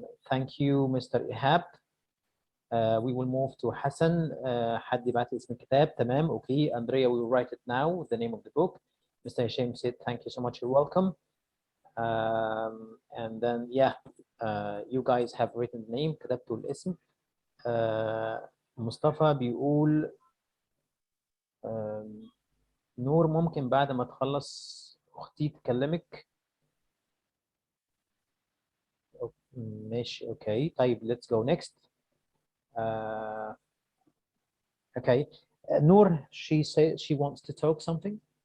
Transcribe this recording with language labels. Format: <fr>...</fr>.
<en>Thank you, Mr. Ihab. We will move to Hassan.</en> <ar>حد يبعت لي اسم الكتاب. تمام.</ar> <en>Okay, Andrea, we will write it now, the name of the book. Mr. Hashim said, thank you so much, you're welcome. And then, yeah, you guys have written the name,</en> <ar>كتبتوا الاسم. مصطفى بيقول نور ممكن بعد ما تخلص أختي تكلمك. ماشي، okay. طيب,</ar> <en>let's go next. Okay. Noor, she says she wants to talk something.</en>